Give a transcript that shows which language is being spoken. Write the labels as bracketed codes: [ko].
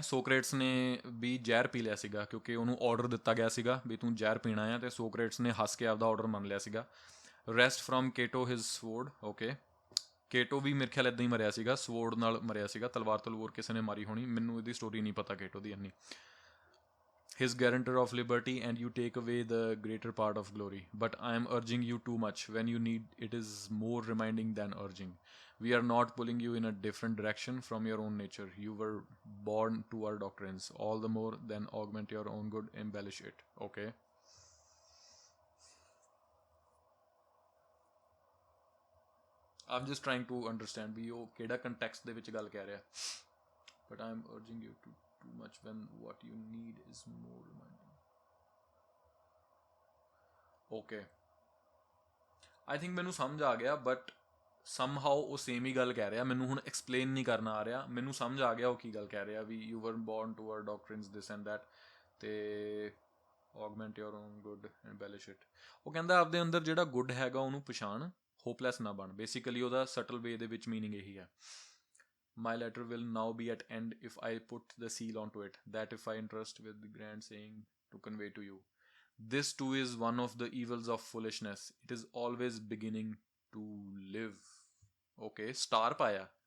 [pa] ਸੋਕਰੇਟਸ ਨੇ ਵੀ ਜ਼ਹਿਰ ਪੀ ਲਿਆ ਸੀਗਾ, ਕਿਉਂਕਿ ਉਹਨੂੰ ਆਰਡਰ ਦਿੱਤਾ ਗਿਆ ਸੀਗਾ ਵੀ ਤੂੰ ਜ਼ਹਿਰ ਪੀਣਾ ਆ, ਅਤੇ ਸੋਕਰੇਟਸ ਨੇ ਹੱਸ ਕੇ ਆਪਦਾ ਆਰਡਰ ਮੰਨ ਲਿਆ ਸੀਗਾ। [en] Rest from Cato his sword. [pa] ਓਕੇ, ਕੇਟੋ ਵੀ ਮੇਰੇ ਖਿਆਲ ਇੱਦਾਂ ਹੀ ਮਰਿਆ ਸੀਗਾ, ਸਵੋਰਡ ਨਾਲ ਮਰਿਆ ਸੀਗਾ, ਤਲਵਾਰ ਤਲਵੂਰ ਕਿਸੇ ਨੇ ਮਾਰੀ ਹੋਣੀ, ਮੈਨੂੰ ਇਹਦੀ ਸਟੋਰੀ ਨਹੀਂ ਪਤਾ ਕੇਟੋ ਦੀ ਇੰਨੀ। [en] His guarantor of liberty, and you take away the greater part of glory. But I am urging you too much when you need it is more reminding than urging. We are not pulling you in a different direction from your own nature. You were born to our doctrines. All the more than augment your own good, embellish it. Okay. I'm just trying to understand [pa] ਵੀ ਉਹ ਕਿਹੜਾ context ਦੇ ਵਿੱਚ ਗੱਲ ਕਹਿ ਰਿਹਾ। [en] But I am urging you to too much when what you need is more reminding. Okay, I think [pa] ਮੈਨੂੰ ਸਮਝ ਆ ਗਿਆ, ਬਟ somehow ਉਹ ਸੇਮ ਹੀ ਗੱਲ ਕਹਿ ਰਿਹਾ, ਮੈਨੂੰ ਹੁਣ ਐਕਸਪਲੇਨ ਨਹੀਂ ਕਰਨਾ ਆ ਰਿਹਾ, ਮੈਨੂੰ ਸਮਝ ਆ ਗਿਆ ਉਹ ਕੀ ਗੱਲ ਕਹਿ ਰਿਹਾ ਵੀ [en] you were born to our doctrines this and that, [pa] ਤੇ [en] augment your own good, embellish it। [pa] ਉਹ ਕਹਿੰਦਾ ਆਪਦੇ ਅੰਦਰ ਜਿਹੜਾ ਗੁੱਡ ਹੈਗਾ ਉਹਨੂੰ ਪਛਾਣ, ਹੋਪਲੈਸ ਨਾ ਬਣ। ਬੇਸਿਕਲੀ ਉਹਦਾ ਸਟਲ ਵੇ ਦੇ ਵਿੱਚ ਮੀਨਿੰਗ ਇਹੀ ਹੈ। [en] My letter will now be at end if I put the seal onto it, that if I entrust with the grand saying to convey to you. This too is one of the evils of foolishness. It is always beginning to live. [pa] Okay, star ਪਾਇਆ।